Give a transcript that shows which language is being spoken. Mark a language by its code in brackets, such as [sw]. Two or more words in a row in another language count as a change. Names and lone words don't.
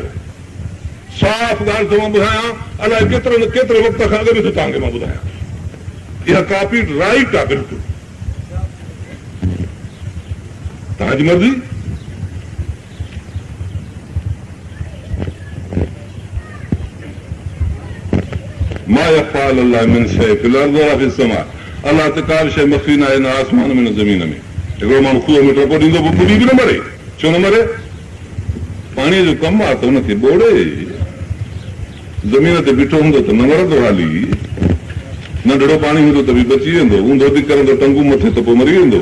[sd] साफ़ ॻाल्हि थो मां ॿुधायां, अलाए केतिरे न केतिरे वक़्त खां अॻु बि थो तव्हांखे मां ॿुधायां। इहा [en] copy right [sd] आहे, बिल्कुलु तव्हांजी मर्ज़ी। [ar] ما يخفى على الله من شيء في الأرض ولا في السماء. [sd] अलाह ते का बि शइ मख़फ़ी न आहे, न आसमान में न ज़मीन में। हिकिड़ो माण्हू खूह में टपो ॾींदो, पोइ ॿुॾी बि न मरे। छो न मरे? पाणीअ जो कमु आहे त हुनखे ॿोड़े। ज़मीन ते बीठो हूंदो त न मरंदो हाली, नंढड़ो पाणी हूंदो त बि बची वेंदो, ऊंधो बि करंदो टंगू मथे त पोइ मरी वेंदो।